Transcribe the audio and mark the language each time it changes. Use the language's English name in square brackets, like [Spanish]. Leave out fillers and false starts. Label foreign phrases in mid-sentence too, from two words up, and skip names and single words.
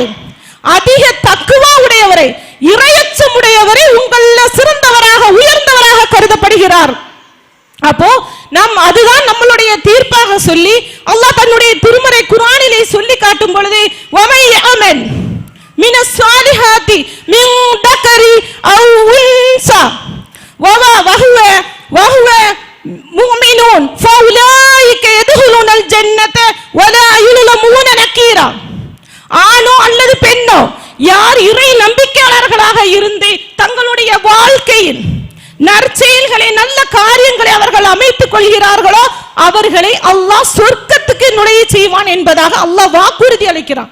[Tamil] அதிக தக்குவா உடையவரை, இறையச்சம் உடையவரை உங்கள சிறந்தவராக உயர்ந்தவராக கருதப்படுகிறார். அப்போ நாம் அதுதான் நம்மளுடைய தீர்ப்பாக சொல்லி அல்லாஹ் தன்னுடைய திருமறை குர்ஆனிலே சொல்லி காட்டும் பொழுது [Arabic] ومن يعمل من الصالحات من ذكر أو أنثى وهو مؤمنون فأولئك يدخلون الجنة ولا يظلمون نكيرا. [Tamil] ஆணோ அல்லது பெண்ணோ யார் இறை நம்பிக்கையாளர்களாக இருந்து தங்களுடைய வாழ்க்கையில் நற்செயல்களை நல்ல காரியங்களை அவர்கள் அமைத்துக் கொள்கிறார்களோ அவர்களை அல்லாஹ் சொர்க்கத்துக்கு நுழைய செய்வான் என்பதாக அல்லாஹ் வாக்குறுதி அளிக்கிறான்.